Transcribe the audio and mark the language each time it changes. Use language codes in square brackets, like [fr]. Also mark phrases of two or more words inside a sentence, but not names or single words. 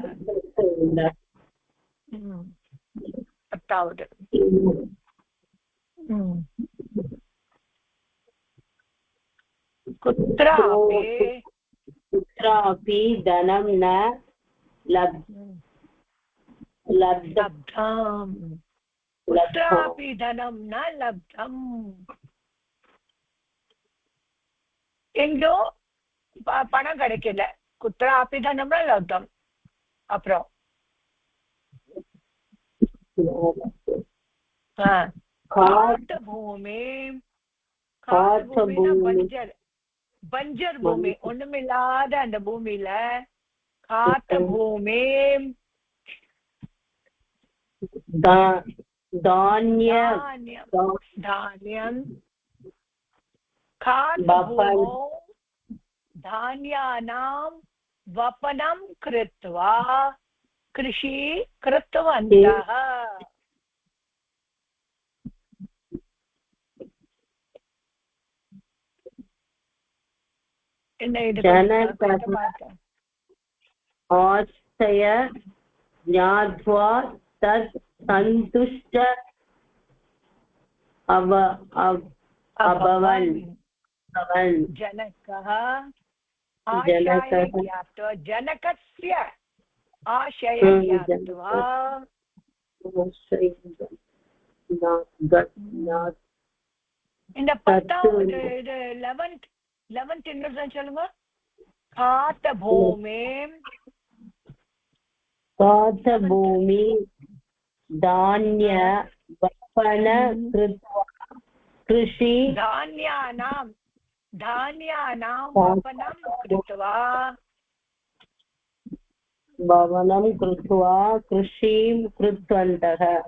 [sa] कुत्रापि धनं न लब्धम्. कुत्रापि धनं न लब्धम्. [ta] எங்கோ பணம் கிடைக்கல. [sa] कुत्रापि धनं लब्धम्. [ta] அப்புறம் பஞ்சர் பூமி ஒண்ணுமில்லாத அந்த பூமியில காத்த பூமி. [sa] தானியம் धान्यानां वपनं कृत्वा कृषि कृतवन्तः आश्रय ज्ञात्वा तत् सन्तुष्ट अभवन् जनकः आशय ज्ञात्वा जनकस्य आशय ज्ञात्वा [ta] இந்த 10வது 11th இன்னொரு சொல்லுங்க காத்த பூமி [sa] धान्य वपन कृत्वा कृषि धान्यानां वपनं कृत्वा भवनं कृत्वा कृषिं कृतवन्तः